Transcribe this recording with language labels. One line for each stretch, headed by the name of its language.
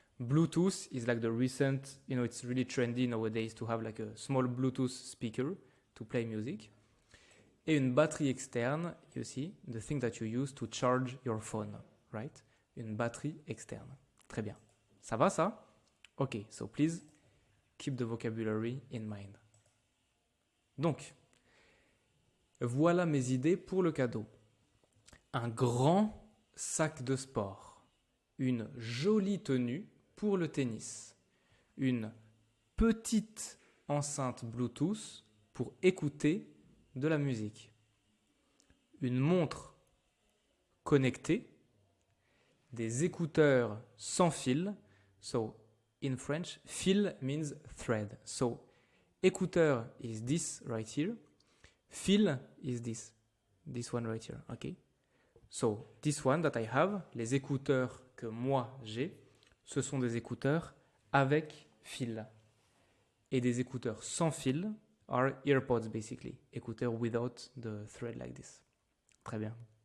English: Bluetooth is like the recent, it's really trendy nowadays to have like a small Bluetooth speaker to play music.
French: Et une batterie externe, aussi,
English: the thing that you use to charge your phone, right?
French: Une batterie externe. Très bien. Ça va, ça?
English: Ok, so please keep the vocabulary in mind.
French: Donc, voilà mes idées pour le cadeau. Un grand sac de sport. Une jolie tenue pour le tennis. Une petite enceinte Bluetooth pour écouter de la musique. Une montre connectée. Des écouteurs sans fil.
English: So, in French, fil means thread. So, écouteur is this right here. Fil is this. This one right here, okay? So, this one that I have,
French: les écouteurs que moi j'ai, ce sont des écouteurs avec fil. Et des écouteurs sans fil
English: are earpods basically. Écouteurs without the thread like this.
French: Très bien.